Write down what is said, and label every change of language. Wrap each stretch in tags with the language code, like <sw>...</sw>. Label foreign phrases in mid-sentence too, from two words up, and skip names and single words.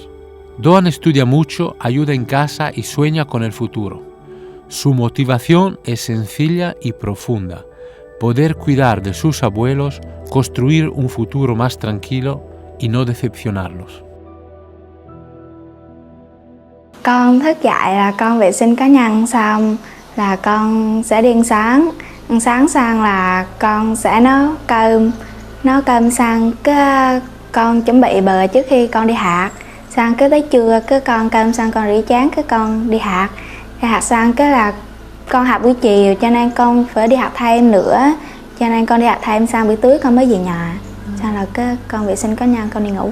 <es>Doan estudia mucho, ayuda en casa y sueña con el futuro. Su motivación es sencilla y profunda: poder cuidar de sus abuelos, construir un futuro más tranquilo y no decepcionarlos.</es> <vi>Con thức dậy là con vệ sinh cá nhân xong là con sẽ đi ăn sáng xong là con sẽ nấu cơm xong cái con chuẩn bị bờ trước khi con đi học, xong cái tới trưa cái con cơm xong con rửa chén cái con đi học xong cái là con học buổi chiều cho nên con phải đi học thêm nữa, cho nên con đi học thêm xong buổi tối con mới về nhà, xong là cái con vệ sinh cá nhân con đi ngủ.</vi>